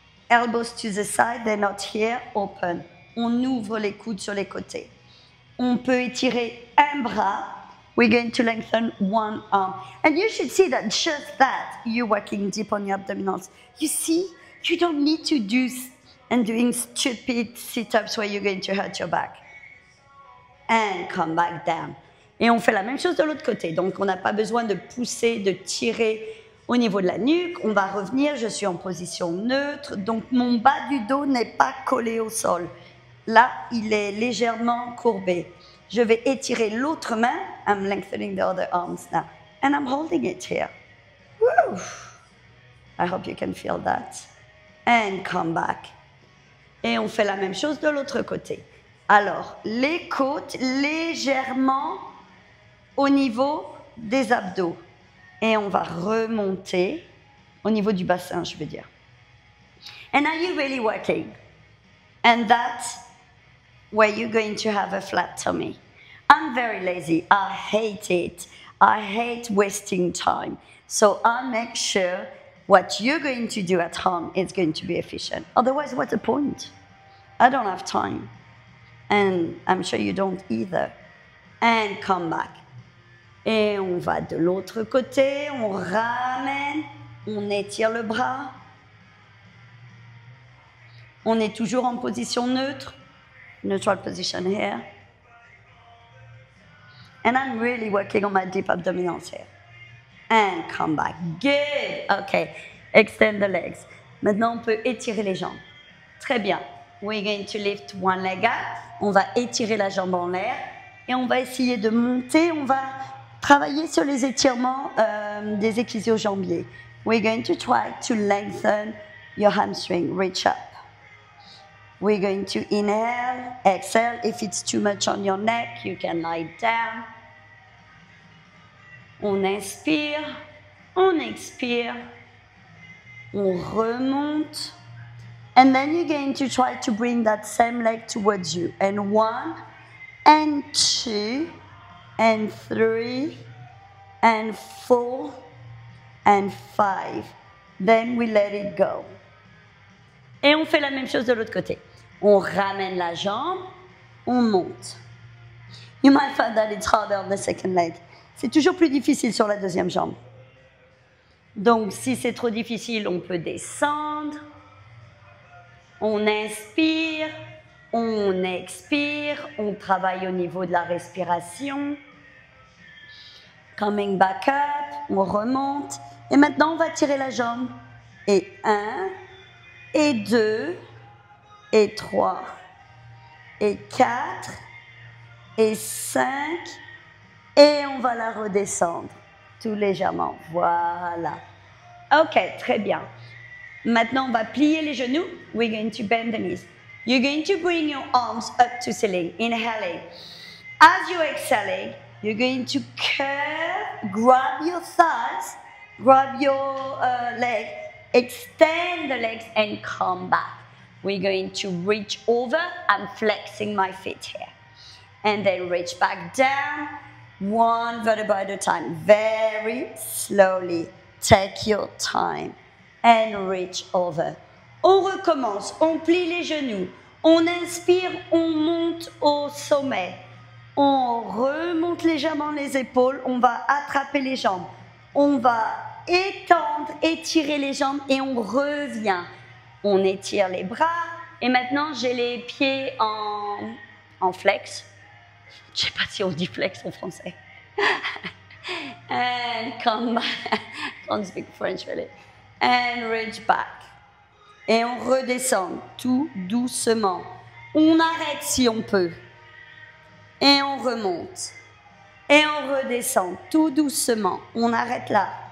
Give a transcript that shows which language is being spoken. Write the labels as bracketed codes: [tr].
[en] Elbows to the side, they're not here. Open. [fr] On ouvre les coudes sur les côtés. On peut étirer un bras. [en] We're going to lengthen one arm. And you should see that just that, you're working deep on your abdominals. You see, you don't need to do and doing stupid sit-ups where you're going to hurt your back. And come back down. [fr] Et on fait la même chose de l'autre côté. Donc, on n'a pas besoin de pousser, de tirer au niveau de la nuque. On va revenir, je suis en position neutre. Donc, mon bas du dos n'est pas collé au sol. Là, il est légèrement courbé. Je vais étirer l'autre main. [en] I'm lengthening the other arms now. And I'm holding it here. Woo! I hope you can feel that. And come back. [fr] Et on fait la même chose de l'autre côté. Alors, les côtes légèrement au niveau des abdos. Et on va remonter au niveau du bassin, je veux dire. [en] And are you really working? And that's where you're going to have a flat tummy. I'm very lazy. I hate it. I hate wasting time. So I'll make sure what you're going to do at home is going to be efficient. Otherwise, what's the point? I don't have time. And I'm sure you don't either. And come back. [fr] Et on va de l'autre côté, on ramène, on étire le bras. On est toujours en position neutre. [en] Neutral position here. And I'm really working on my deep abdominals here. And come back. Good. Okay. Extend the legs. [fr] Maintenant, on peut étirer les jambes. Très bien. [en] We're going to lift one leg up. [fr] On va étirer la jambe en l'air. Et on va essayer de monter. On va travailler sur les étirements des ischio-jambiers. [en] We're going to try to lengthen your hamstring. Reach up. We're going to inhale, exhale. If it's too much on your neck, you can lie down. [fr] On inspire, on expire, on remonte. [en] And then you're going to try to bring that same leg towards you. And 1, and 2, and 3, and 4, and 5. Then we let it go. [fr] Et on fait la même chose de l'autre côté. On ramène la jambe, on monte. [en] You might find that it's harder on the second leg. [fr] C'est toujours plus difficile sur la deuxième jambe. Donc, si c'est trop difficile, on peut descendre. On inspire, on expire, on travaille au niveau de la respiration. [en] Coming back up, [fr] on remonte. Et maintenant, on va tirer la jambe. Et 1, et 2, et 3, et 4, et 5, et on va la redescendre tout légèrement. Voilà. Ok, très bien. Maintenant, on va plier les genoux. [en] We're going to bend the knees. You're going to bring your arms up to ceiling, inhaling. As you're exhaling, you're going to curve, grab your thighs, grab your leg, extend the legs and come back. We're going to reach over. I'm flexing my feet here. And then reach back down, one vertebra at a time. Very slowly. Take your time. And reach over. [fr] On recommence. On plie les genoux. On inspire, on monte au sommet. On remonte légèrement les épaules. On va attraper les jambes. On va étendre, étirer les jambes et on revient. On étire les bras et maintenant j'ai les pieds en flex. Je ne sais pas si on dit flex en français. [en] And come back. Can't speak French really. And reach back. [fr] Et on redescend tout doucement. On arrête si on peut. Et on remonte. Et on redescend tout doucement. On arrête là.